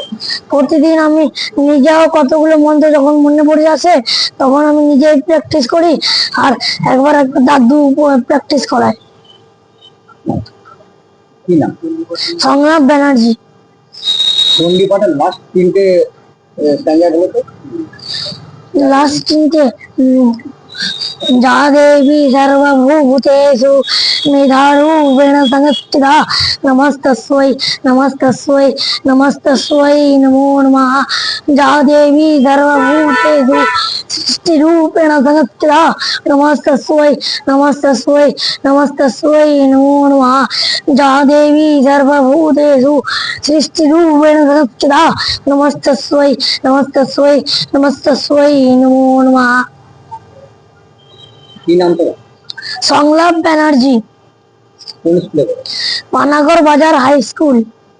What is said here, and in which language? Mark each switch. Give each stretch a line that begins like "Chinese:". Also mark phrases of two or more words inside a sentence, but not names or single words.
Bangla: প্রতিদিন আমি নিজেও কতগুলো মন্ত্র যখন মনে পড়ে আসে তখন আমি নিজেই প্র্যাকটিস করি, আর একবার দাদু প্র্যাকটিস করায়। কি নাম? সংলাপ ব্যানার্জি। চণ্ডী পাঠের লাস্ট তিনটে স্ট্যান্ডার্ড হলো তো? লাস্ট তিনটে
Sanskrit: जा देवी सर्वभूतेषु मेधारूपेण संस्थिता नमस्तस्यै नमस्तस्यै नमस्तस्यै नमो नमः। जा देवी सर्वभूतेषु सृष्टिरूपेण संस्थिता नमस्तस्यै नमस्तस्यै नमस्तस्यै नमो नमः। जा देवी सर्वभूतेषु सृष्टिरूपेण संस्थिता नमस्तस्यै नमस्तस्यै नमस्तस्यै नमो नमः।
Bangla: কি নাম তো? সংলাপ ব্যানার্জি, কোন স্কুলে? পানাগড় বাজার হাই স্কুল।